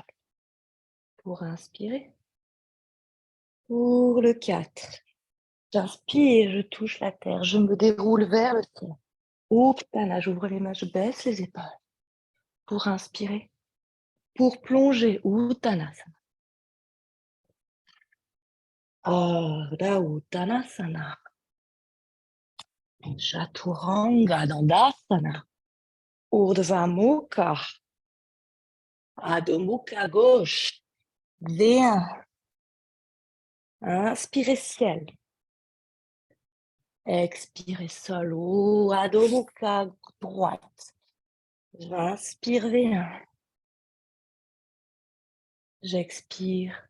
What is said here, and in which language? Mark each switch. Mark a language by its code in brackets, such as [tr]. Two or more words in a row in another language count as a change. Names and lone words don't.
[fr] Pour inspirer. Pour le 4. J'inspire, je touche la terre, je me déroule vers le ciel. Uttana, j'ouvre les mains, je baisse les épaules. Pour inspirer. Pour plonger, Uttanasana. Ardha Uttanasana. Chaturanga Dandasana. Urdhva Mukha. Adho Mukha gauche. V1. Inspirez ciel. Expirez sol. Adho Mukha droite. J'inspire V1. J'expire.